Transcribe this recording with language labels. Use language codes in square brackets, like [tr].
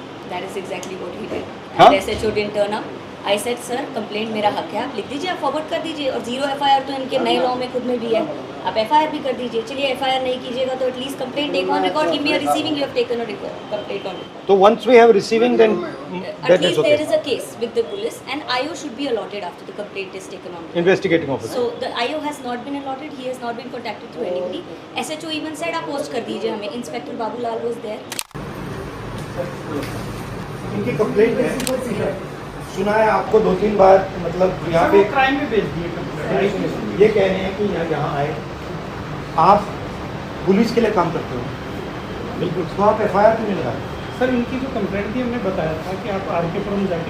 [en] That is exactly what he did. हाँ? SHO didn't turn up. I said [hi] sir complaint मेरा हक है, आप लिख दीजिए, आप फॉरवर्ड कर दीजिए। और 0 एफआईआर तो इनके नए लॉ में खुद में भी है, आप एफआईआर भी कर दीजिए। चलिए एफआईआर नहीं कीजिएगा तो [en] At least complaint take on record, give me a receiving you have taken a complaint on record. तो once we have receiving then At that is least there is okay. a case with the police and IO should be allotted after the complaint is taken on. Investigating officer. So the IO has not been allotted, he has not been contacted through anybody. SHO even said [hi] आप post कर दीजिए हमें, [en] Inspector Babulal was there. [hi] इनकी complaint है, सुना है आपको 2-3 बार, मतलब यहाँ पे क्राइम में भेज दिए कंप्लेंट। ये कह रहे हैं कि यहाँ आए, आप पुलिस के लिए काम करते हो, बिल्कुल, तो आप एफआईआर क्यों नहीं लगाए? सर इनकी जो कंप्लेंट थी हमने बताया था कि आप आरकेपुरम जाके